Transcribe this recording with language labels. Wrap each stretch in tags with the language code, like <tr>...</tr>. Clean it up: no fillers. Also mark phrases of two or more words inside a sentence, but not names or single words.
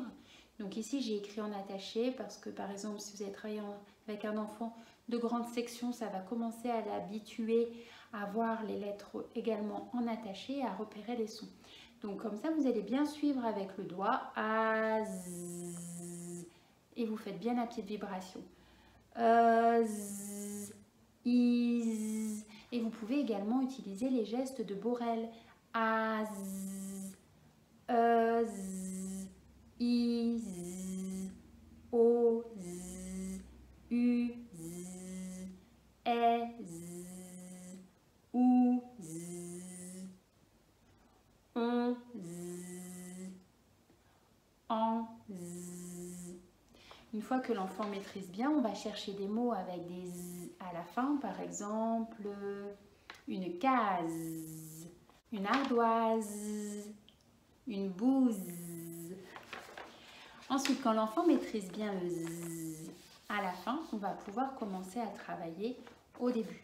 <fr>Donc ici, j'ai écrit en attaché parce que, par exemple, si vous avez travaillé avec un enfant de grande section, ça va commencer à l'habituer à voir les lettres également en attaché et à repérer les sons. Donc, comme ça, vous allez bien suivre avec le doigt. A, Z, et vous faites bien la petite vibration. Z, I, Z. Et vous pouvez également utiliser les gestes de Borel. A, Z, E, Z, I, Z, O, Z, U, Z, E, Z, OU, Z, ON, Z, AN, Z. Une fois que l'enfant maîtrise bien, on va chercher des mots avec des Z à la fin, par exemple une case. une ardoise, une bouse. Ensuite, quand l'enfant maîtrise bien le z, à la fin, on va pouvoir commencer à travailler au début.</fr>